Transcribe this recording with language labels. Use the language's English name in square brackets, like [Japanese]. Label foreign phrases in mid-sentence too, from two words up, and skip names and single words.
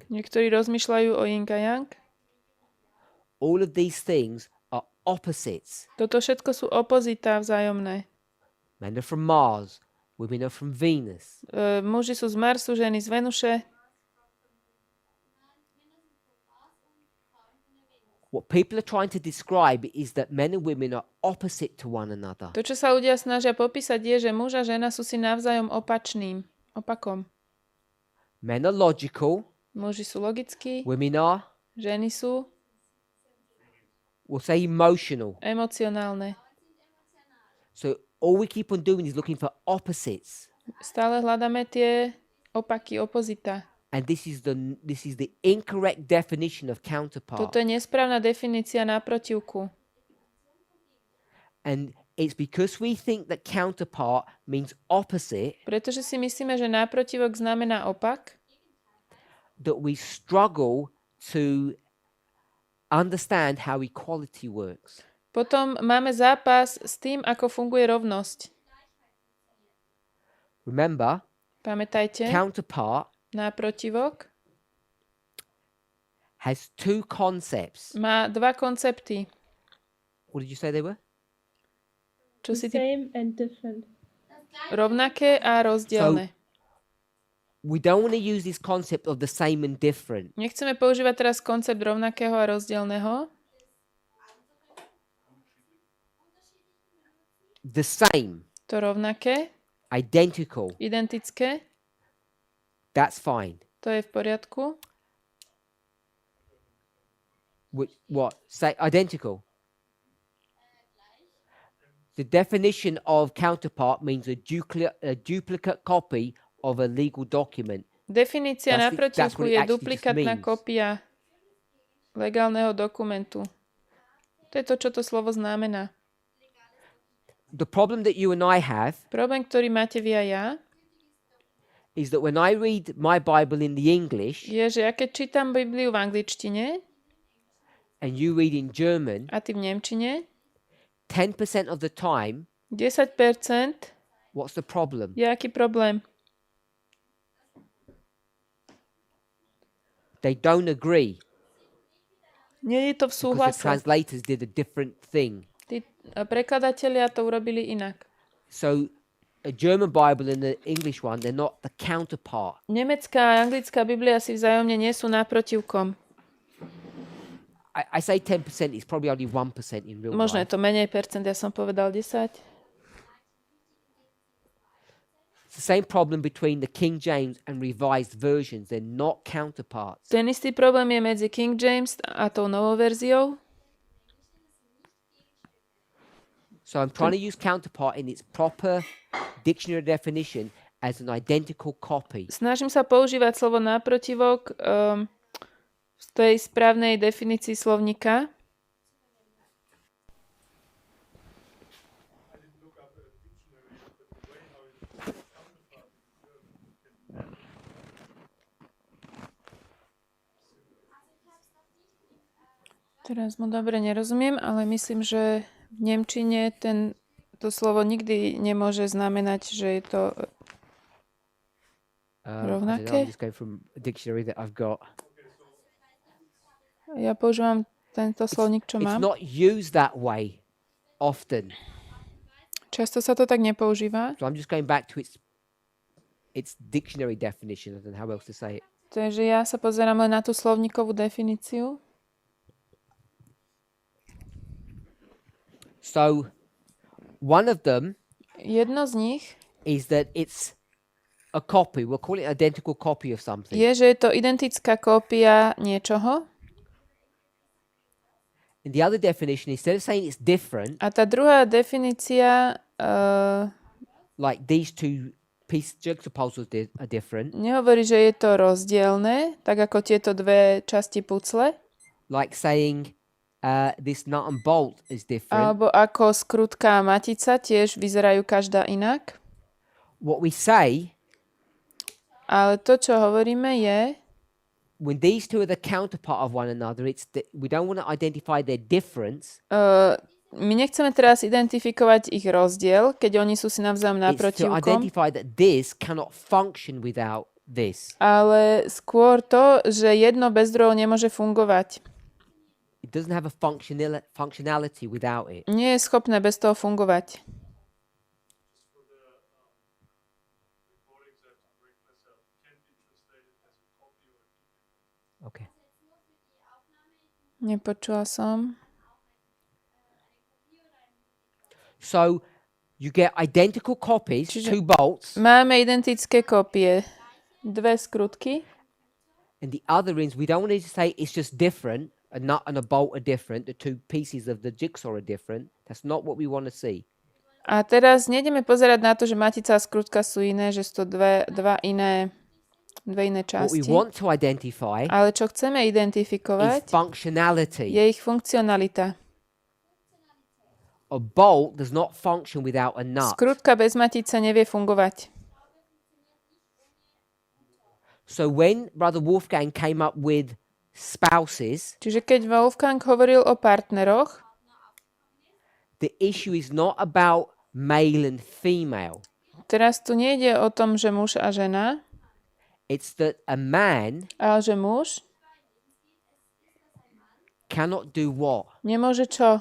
[Slovak] Niektorí rozmýšľajú o yin a yang. [English] All of these things are opposites. [Slovak] Toto všetko sú opozitá vzájomné. [English] Men are from Mars, women are from Venus. [Slovak] Muži sú z Marsu, ženy z Venuše. [English] What people are trying to describe is that men and women are opposite to one another. [Slovak] To, čo sa ľudia snažia popísať, je, že muž a žena sú si navzájom opakom. [English] Men are logical, [Slovak] Muži sú logickí, [English] women are, [Slovak] ženy sú [English] we'll say, emotional. [Slovak] emocionálne. [English] So all we keep on doing is looking for opposites. [Slovak] Stále hľadáme tie opaky, opozita. [English] And this is the incorrect definition of counterpart. [Slovak] Toto je nesprávna definícia náprotivku. [English] And it's because we think that counterpart means opposite [Slovak] Pretože si myslíme, že náprotivok znamená opak, [English] that we struggle to understand how equality works. [Slovak] potom máme zápas s tým, ako funguje rovnosť. [English] Remember, [Slovak] Pamätajte, [English] counterpart [Slovak] náprotivok [English] has two concepts. [Slovak] má dva koncepty. [English] What did you say they were? [Slovak] Čo si ty... [English] Same and different. [Slovak] Rovnaké a rozdielne. [English] We don't want to use this concept of the same and different. [Slovak] Nechceme používať teraz koncept rovnakého a rozdielneho. [English] The same, [Slovak] To rovnaké, [English] identical, [Slovak] identické, [English] that's fine. [Slovak] to je v poriadku. [English] What? Say identical. The definition of counterpart means a duplicate copy of a legal document. [Slovak] Definícia [English] That's [Slovak] naprotivku [English] what it [Slovak] je [English] actually [Slovak] duplikátna [English] just means. [Slovak] kópia legálneho dokumentu. To je to, čo to slovo znamená. [English] The problem that you and I have [Slovak] Problém, ktorý máte vy a ja, [English] is that when I read my Bible in the English [Slovak] je, že ja keď čítam Bibliu v angličtine [English] and you read in German, [Slovak] a ty v nemčine, [English] 10% of the time, [Slovak] 10% [English] what's the problem? [Slovak] je aký problém? [English] They don't agree. [Slovak] Nie je to v [English] because the [Slovak] súhlase. [English] translators did a different thing. [Slovak] Tí prekladatelia to urobili inak. [English] So a German Bible and the English one, they're not the counterpart. [Slovak] Nemecká a anglická Biblia si vzájomne nie sú náprotivkom. [English] I say 10%, it's probably only 1% in real [Slovak] Možno je [English] life. [Slovak] to menej percent, ja som povedal 10. [English] It's the same problem between the King James and revised versions. They're not counterparts. [Slovak] Ten istý problém je medzi King James a tou novou verziou. [English] So I'm trying to use counterpart in its proper dictionary definition as an identical copy. [Slovak] Snažím sa používať slovo náprotivok v tej správnej definícii slovníka. Teraz mu dobre nerozumiem, ale myslím, že v nemčine to slovo nikdy nemôže znamenať, že je to [English] I don't know, [Slovak] rovnaké. [English] I'm just going from a dictionary that I've got. [Slovak] Ja používam tento slovník, čo [English] It's [Slovak] mám. [English] not used that way often. [Slovak] Často sa to tak nepoužíva. [English] So I'm just going back to its dictionary definition. I don't know how else to say it. [Slovak] Takže ja sa pozerám len na tú slovníkovú definíciu. [English] So one of them [Slovak] Jedno z nich [English] is that it's a copy. We'll call it an identical copy of something. [Slovak] je, že je to identická kópia niečoho. [English] And the other definition, instead of saying it's different, [Slovak] A tá druhá definícia [English] like these two jigsaw puzzles are different, [Slovak] nehovorí, že je to rozdielne, tak ako tieto dve časti pucle, [English] like saying this nut and bolt is different. [Slovak] alebo ako skrutka a matica tiež vyzerajú každá inak. [English] What we say, [Slovak] Ale to, čo hovoríme, je, [English] when these two are the counterpart of one another, we don't want to identify their difference. [Slovak] my nechceme teraz identifikovať ich rozdiel, keď oni sú si navzájom [English] It's to [Slovak] naprotivkom, [English] identify that this cannot function without this. [Slovak] ale skôr to, že jedno bez druhého nemôže fungovať. [English] It doesn't have a functionality without it. [Slovak] Nie je schopné bez toho fungovať. [English] Okay. [Slovak] Nepočula som. [English] So you get identical copies, [Slovak] Čiže- [English] two bolts, [Slovak] Máme identické kopie. Dve skrutky. [English] and the other is we don't want to say it's just different. A nut and a bolt are different. The two pieces of the jigsaw are different. That's not what we want to see. [Slovak] A teraz nejdeme pozerať na to, že matica a skrutka sú iné, že sú to dve iné [English] What we [Slovak] časti. [English] want to identify [Slovak] Ale čo chceme [English] is [Slovak] identifikovať, [English] functionality. [Slovak] je ich funkcionalita. [English] A bolt does not function without a nut. [Slovak] Skrutka bez matice nevie fungovať. [English] So when Brother Wolfgang came up with spouses, [Slovak] Čiže keď Wolfgang hovoril o partneroch, [English] the issue is not about male and female. [Slovak] teraz tu nejde o tom, že muž a žena, [English] It's that a man [Slovak] ale že muž [English] cannot do what [Slovak] nemôže čo